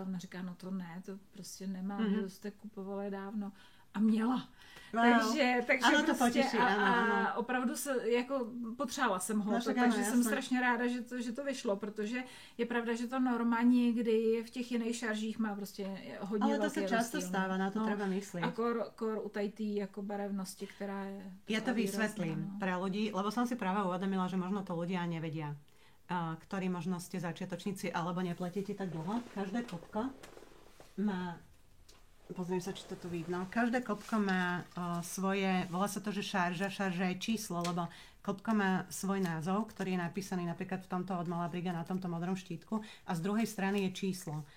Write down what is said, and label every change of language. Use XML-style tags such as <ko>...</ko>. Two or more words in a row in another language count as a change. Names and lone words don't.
<cs>Ona říká, no to ne, to prostě nemám, to jste kupovali dávno. A měla. Wow. Takže ano, prostě to potěší, a opravdu se, jako potřebovala jsem ho, takže jsem strašně ráda, že to vyšlo, protože je pravda, že ta norma někdy v těch jiných šaržích má prostě hodně velký rozdíl. Ale to se často stává,</cs> <sk>na to treba myslieť.</sk> <cs>A kor u tej jako barevnosti, která je...</cs> <sk>Ja to vysvetlím pre ľudí, lebo som si práve uvedomila, že možno to ľudia nevedia, ktorí možno ste začiatočníci alebo nepletíte tak dlho. Každé kopko má... Pozriem sa, či to tu vidno. Každé kopko má svoje, volá sa to, že šarža je číslo, lebo kopko má svoj názov, ktorý je napísaný napríklad v tomto od Malabriga na tomto modrom štítku a z druhej strany je číslo.</sk>